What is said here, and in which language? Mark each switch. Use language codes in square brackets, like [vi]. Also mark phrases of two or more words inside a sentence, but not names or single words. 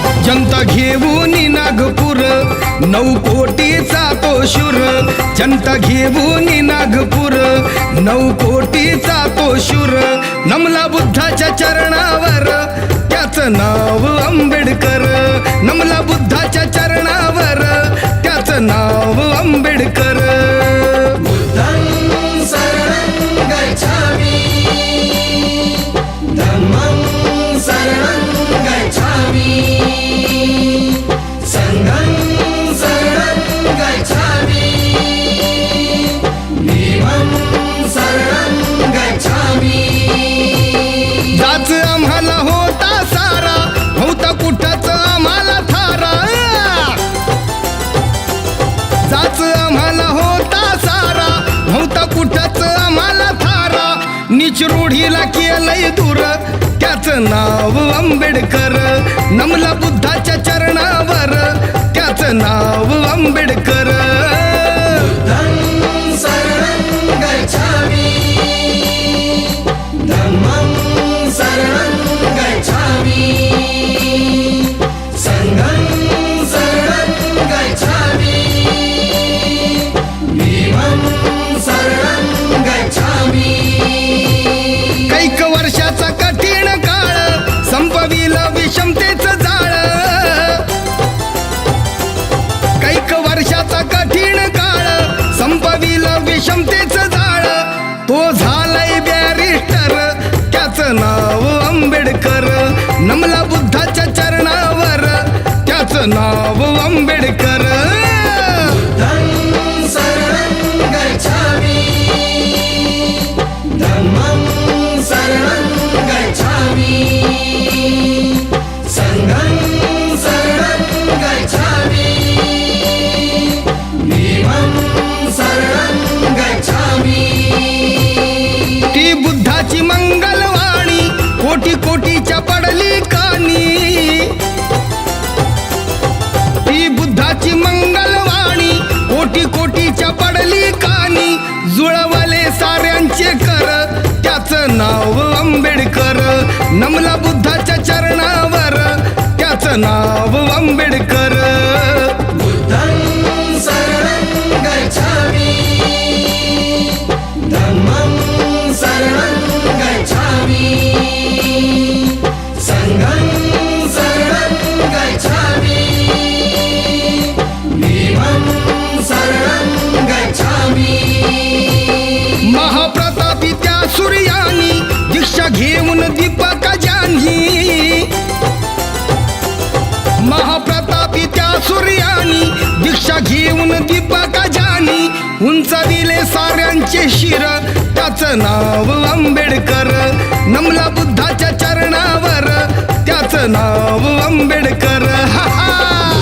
[mr] जनता घेऊन नागपूर 9 कोटीचा तो शूर जनता घेऊन नागपूर 9 कोटीचा तो शूर नमला बुद्धाच्या चरणावर त्याचं नाव आंबेडकर नमला बुद्धाच्या चरणावर त्याचं नाव आंबेडकर [pi] बुद्धं शरणं गच्छामि धम्मं शरणं गच्छामि संघं शरणं गच्छामि भीमं शरणं गच्छामि [mr] जाच आम्हाला होता सारा होता कुठंच आम्हाला थारा जाच आम्हाला होता सारा होता कुठंच आम्हाला थारा नीच रूढीला केलंय दूर त्याचं नाव आंबेडकर नमला बुद्धाच्या चरणावर त्याचं नाव आंबेडकर [pi] बुद्धं शरणं गच्छामि धम्मं शरणं गच्छामि संघं शरणं गच्छामि भीमं शरणं गच्छामि [mr] कैक वर्षाचा कठीण काळ संपविलं विषमतेचं जाळ कैक वर्षाचा कठीण काळ संपविलं विषमतेचं जाळ तो झालाय बॅरिस्टर त्याचं नाव आंबेडकर नमला बुद्धाच्या चरणावर त्याचं नाव आंबेडकर [pi] बुद्धं शरणं गच्छामि धम्मं शरणं गच्छामि संघं शरणं गच्छामि भीमं शरणं गच्छामि [mr] ती बुद्धाची मंगलवाणी कोटी कोटीच्या पडली कानी ती बुद्धाची मंगलवाणी कोटी कोटीच्या पडली कानी जुळवले साऱ्यांचे कर त्याचं नाव आंबेडकर नमला बुद्धाच्या चरणावर त्याचं नाव आंबेडकर [pi] बुद्धं शरणं गच्छामि धम्मं शरणं गच्छामि संघं शरणं गच्छामि भीमं शरणं गच्छामि [mr] महाप्रतापी त्या सूर्यानी दीक्षा घेऊन दीपक जान्ही महाप्रतापी त्या सूर्यानी दीक्षा घेऊन दीपक जानी उंचाविले साऱ्यांचे शिर त्याचं नाव आंबेडकर नमला बुद्धाच्या चरणावर त्याचं नाव आंबेडकर हा हा